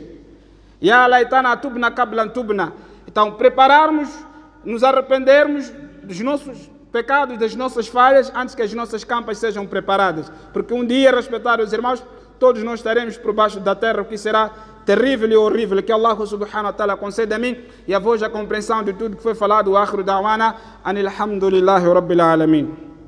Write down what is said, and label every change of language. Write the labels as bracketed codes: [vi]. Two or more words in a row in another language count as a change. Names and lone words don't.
[ar] يا ليتنا تبنا قبل تبنا. [pt] Então, prepararmos, nos arrependermos dos nossos pecados, das nossas falhas, antes que as nossas campas sejam preparadas. Porque um dia, respeitar os irmãos, todos nós estaremos por baixo da terra, o que será terrível e horrível. Que Allah [ar] سبحانه وتعالى [pt] conceda a mim e a vós a compreensão de tudo que foi falado. [ar] وآخر دعوانا أن الحمد لله رب العالمين.